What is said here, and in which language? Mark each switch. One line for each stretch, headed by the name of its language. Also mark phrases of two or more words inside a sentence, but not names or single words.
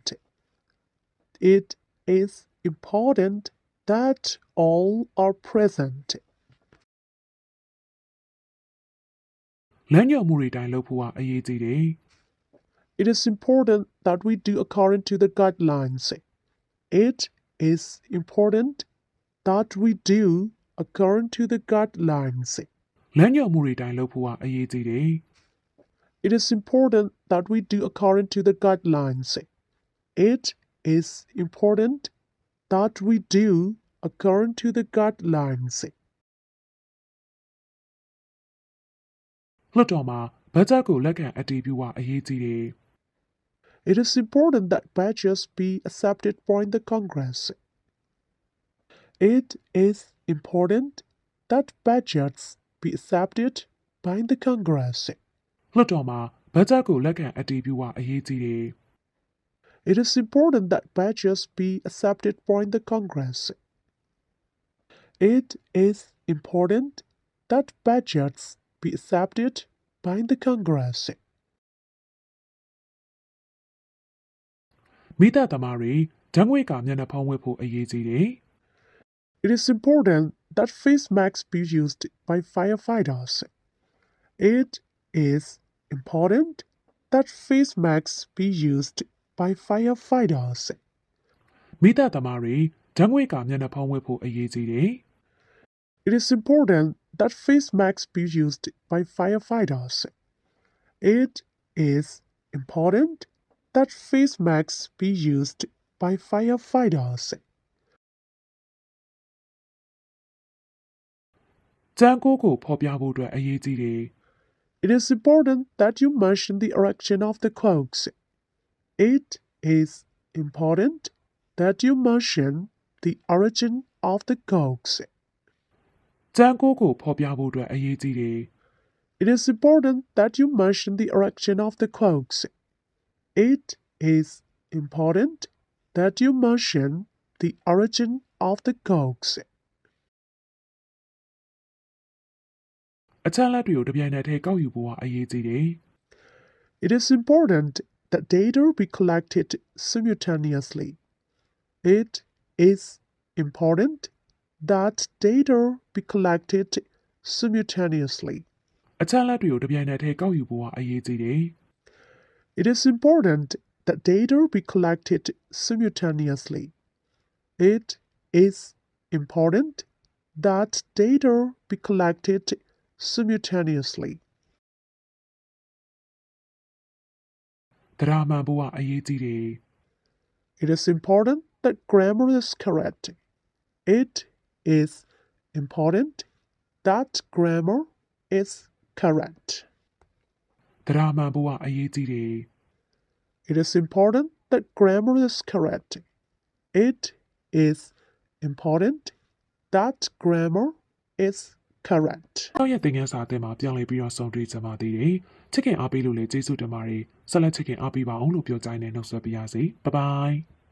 English: It is important that all are present.
Burmese: လမ်းညွှန်မှုတွေတိုင်းလုပ်ဖို့ကအရေးကြီးတယ်
English: It is important that we do according to the guidelines. It is important that we do according to the guidelines.
Burmese: လမ်းညွှန်မှုတွေတိုင်းလုပ်ဖို့ကအရေးကြီးတယ်
English: It is important that we do according to the guidelines. It is important that we do according to the guidelines.
Burmese: လွှတ်တော်မှာဘတ်ဂျက်ကိုလက်ခံအတည်ပြုဖို့အရေးကြီးတယ်
English: It is important that budgets be accepted by the Congress. It is important that budgets be accepted by the Congress.
Burmese: လွှတ်တော်မှာဘတ်ဂျက်ကိုလက်ခံအတည်ပြုဖို့အရေးကြီးတယ်
English: It is important that budgets be accepted by the Congress. It is important that budgets be accepted by the Congress.
Burmese: မိသားသမားတွေဓာတ်ငွေ့ကမျက်နှာဖုံးဝတ်ဖို့အရေးကြီးတယ်
English: It is important that face masks be used by firefighters. It is important that face masks be used by firefighters.
Burmese: မိသားသမားတွေဓာတ်ငွေ့ကမျက်နှာဖုံးဝတ်ဖို့အရေးကြီးတယ်
English: It is important that face masks be used by firefighters. It is important that face masks be used by firefighters.
Burmese: ကြံကိုကိုဖော်ပြဖို့အတွက်အရေးကြီးတယ်
English: It is important that you mention the origin of the cloaks. It is important that you mention the origin of the cloaks.
Burmese: ကြံကိုကိုဖော်ပြဖို့အတွက်အရေးကြီးတယ်
English: It is important that you mention the origin of the cloaks. It is important that you mention the origin of the cloaks.
Burmese: အချက်အလက်တွေကိုတပြိုင်နက်တည်းကောက်ယူဖို့ကအရေးကြီးတယ်
English: It is important that data be collected simultaneously. It is important that data be collected simultaneously.
Burmese: အချက်အလက်တွေကိုတစ်ပြိုင်နက်တည်းကောက်ယူဖို့ကအရေးကြီးတယ်
English: It is important that data be collected simultaneously. It is important that data be collected simultaneously.
Burmese: တရားမှန်ဖို့ကအရေးကြီးတယ်
English: It is important that grammar is correct. It is important that grammar is correct.
Burmese: တရားမှန်ဖို့ကအရေးကြီးတယ်
English: It is important that grammar is correct. It is important that grammar is correct.
Burmese: နောက်ရက်သင်ခန်းစာအသစ်မှာပြောင်းလဲပြီးတော့ဆုံးတွေ့ကြပါသေးတယ်ချစ်ခင်အားပေးလို့လည်းကျေးဇူးတင်ပါတယ်ဆက်လက်ချစ်ခင်အားပေးပါအောင်လို့ပြောကြတဲ့နှုတ်ဆက်ပြရစီဘိုင်ဘိုင်